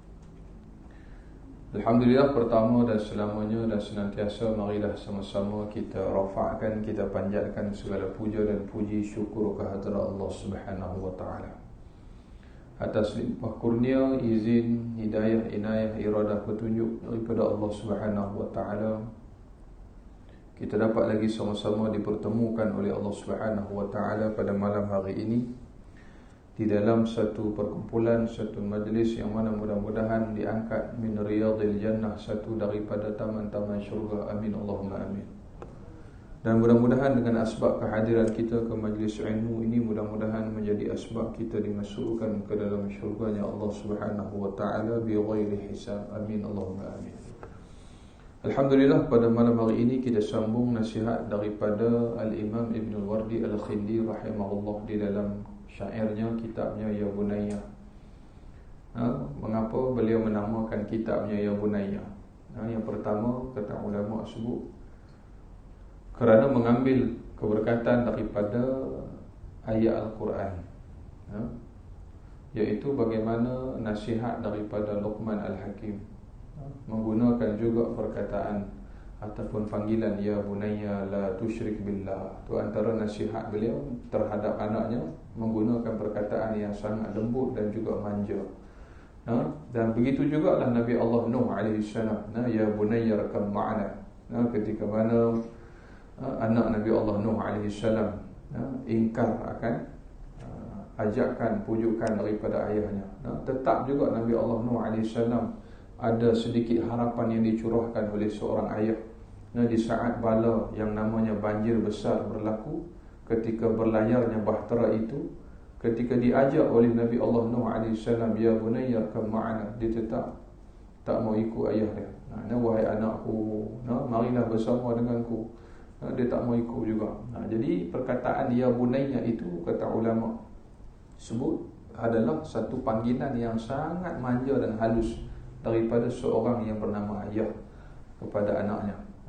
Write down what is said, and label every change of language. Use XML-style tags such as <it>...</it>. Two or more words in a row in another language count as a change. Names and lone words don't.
<ms>Alhamdulillah, pertama dan selamanya dan senantiasa marilah sama-sama kita rafa'kan, kita panjatkan segala puja dan puji syukur kehadrat</ms> <ar>الله سبحانه وتعالى</ar> <ms>atas limpah kurnia, izin, hidayah, inayah, iradah, petunjuk daripada</ms> <ar>الله سبحانه وتعالى.</ar> <ms>Kita dapat lagi sama-sama dipertemukan oleh</ms> <ar>الله سبحانه وتعالى</ar> <ms>pada malam hari ini di dalam satu perkumpulan, satu majlis yang mana mudah-mudahan diangkat</ms> <ar>من رياض الجنة,</ar> <ms>satu daripada taman-taman syurga.</ms> <ar>آمين اللهم آمين.</ar> <ms>Dan mudah-mudahan dengan asbab kehadiran kita ke majlis ilmu ini, mudah-mudahan menjadi asbab kita dimasukkan ke dalam syurganya</ms> <ar>الله سبحانه وتعالى بغير حساب. آمين اللهم آمين.</ar> <ms>Alhamdulillah, pada malam hari ini kita sambung nasihat daripada Al-Imam Ibn Al-Wardi Al-Khindi rahimahullah di dalam syairnya, kitabnya Ya Bunayya. Mengapa beliau menamakan kitabnya Ya Bunayya? Yang pertama, kata ulama sebut, kerana mengambil keberkatan daripada ayat Al-Quran, iaitu bagaimana nasihat daripada Luqman Al-Hakim, menggunakan juga perkataan ataupun panggilan</ms> <ar>يا بني لا تشرك بالله.</ar> <ms>Itu antara nasihat beliau terhadap anaknya, menggunakan perkataan yang sangat lembut dan juga manja. Dan begitu jugalah Nabi Allah Nuh AS,</ms> <ar>يا بني اركب معنا.</ar> <ms>Ketika mana anak Nabi Allah Nuh AS ingkar akan ajakan, pujukan daripada ayahnya, tetap juga Nabi Allah Nuh AS ada sedikit harapan yang dicurahkan oleh seorang ayah. Di saat bala yang namanya banjir besar berlaku, ketika berlayarnya bahtera itu, ketika diajak oleh Nabi Allah Nuh AS,</ms> <ar>يا بني اركب معنا,</ar> <ms>dia tetap tak mau ikut ayah dia. Wahai anakku, marilah bersama denganku. Dia tak mau ikut juga. Jadi perkataan Ya Bunayya itu, kata ulama sebut, adalah satu panggilan yang sangat manja dan halus daripada seorang yang bernama ayah kepada anaknya.</ms>